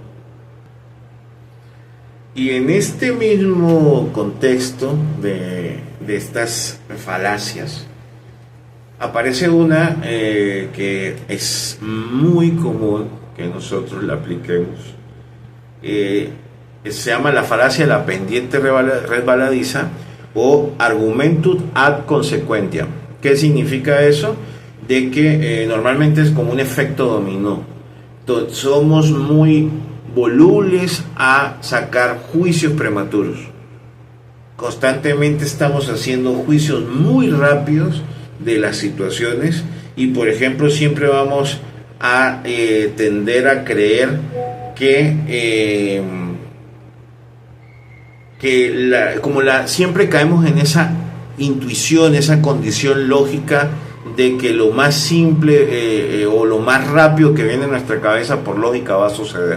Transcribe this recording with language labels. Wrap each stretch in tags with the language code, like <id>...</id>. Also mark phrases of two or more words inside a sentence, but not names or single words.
<es>Y en este mismo contexto de estas falacias aparece una que es muy común que nosotros la apliquemos. Se llama la falacia de la pendiente resbaladiza, o</es> <la>argumentum ad consequentiam.</la> <es>¿Qué significa eso? De que normalmente es como un efecto dominó. Somos muy volubles a sacar juicios prematuros. Constantemente estamos haciendo juicios muy rápidos de las situaciones, y por ejemplo siempre vamos a tender a creer que siempre caemos en esa intuición, esa condición lógica de que lo más simple o lo más rápido que viene a nuestra cabeza por lógica va a suceder.</es>